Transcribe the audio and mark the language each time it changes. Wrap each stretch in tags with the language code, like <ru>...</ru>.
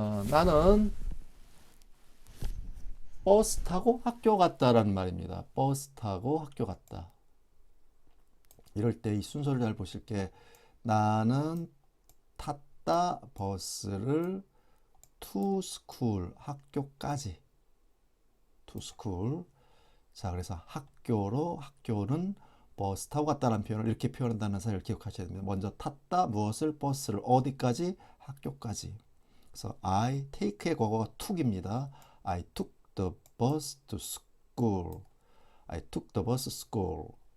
<ko>나는 버스 타고 학교 갔다라는 말입니다. 버스 타고 학교 갔다. 이럴 때 이 순서를 잘 보실 게 나는 탔다 버스를</ko> <en>to school</en> <ko>학교까지 to school. 자, 그래서 학교는 버스 타고 갔다는 표현을 이렇게 표현한다는 사실을 기억하셔야 됩니다. 먼저 탔다 무엇을 버스를 어디까지 학교까지. 그래서 I take의 과거가 took입니다.</ko> <en>I took the bus to school. I took the bus school.</en>